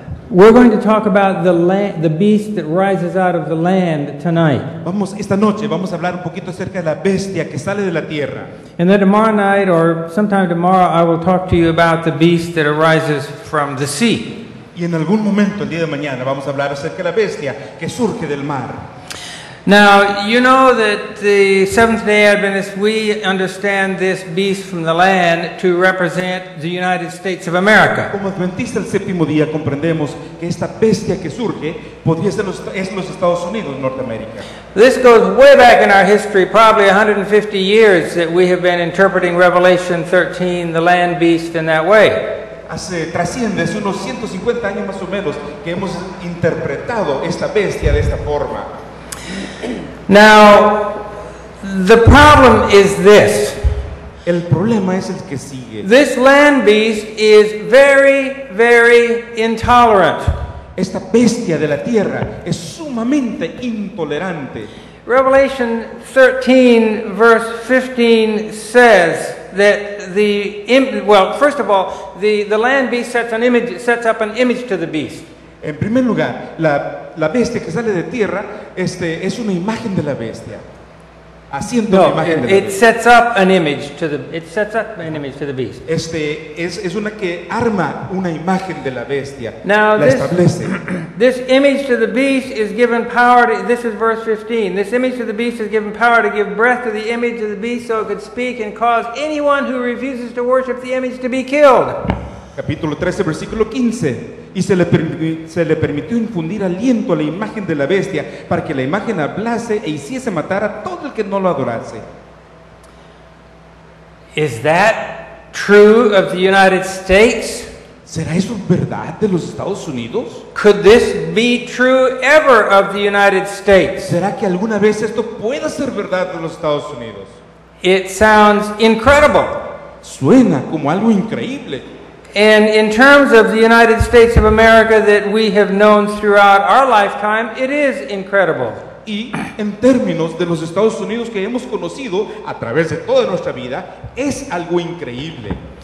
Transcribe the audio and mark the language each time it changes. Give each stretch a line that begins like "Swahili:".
English: We're going to talk about the beast that rises out of the land tonight.
Spanish: Esta noche vamos a hablar un poquito acerca de la bestia que sale de la tierra.
English: And then tomorrow night or sometime tomorrow I will talk to you about the beast that arises from the sea.
Spanish: Y en algún momento el día de mañana vamos a hablar acerca de la bestia que surge del mar.
English: Now, you know that the Seventh-day Adventists, we understand this beast from the land to represent the United States of America.
Spanish: Como adventistas del séptimo día comprendemos que esta bestia que surge podría ser los Estados Unidos, Norteamérica.
English: This goes way back in our history, probably 150 years that we have been interpreting Revelation 13, the land beast, in that way.
Spanish: Trasciende hace unos 150 años más o menos que hemos interpretado esta bestia de esta forma.
English: Now, the problem is this.
Spanish: El problema es el que sigue.
English: This land beast is very, very intolerant.
Spanish: Esta bestia de la tierra es sumamente intolerante.
English: Revelation 13 verse 15 says that first of all, the land beast sets up an image to the beast.
Spanish: En primer lugar, la bestia que sale de tierra es una imagen de la bestia. Haciendo una imagen de la bestia.
English: It sets up an image to the beast.
Spanish: Es una que arma una imagen de la bestia.
English: Now,
Spanish: la establece.
English: This image to the beast is given power this is verse 15. This image to the beast is given power to give breath to the image of the beast so it could speak and cause anyone who refuses to worship the image to be killed.
Spanish: Capítulo 13, versículo 15. Y se le permitió infundir aliento a la imagen de la bestia para que la imagen hablase e hiciese matar a todo el que no lo adorase.
English: Is that true of the United States?
Spanish: ¿Será eso verdad de los Estados Unidos?
English: Could this be true ever of the United States?
Spanish: ¿Será que alguna vez esto pueda ser verdad de los Estados Unidos?
English: It sounds incredible.
Spanish: Suena como algo increíble.
English: And in terms of the United States of America that we have known throughout our lifetime, it is incredible.
Spanish: Y en términos de los Estados Unidos que hemos conocido a través de toda nuestra vida, es algo increíble.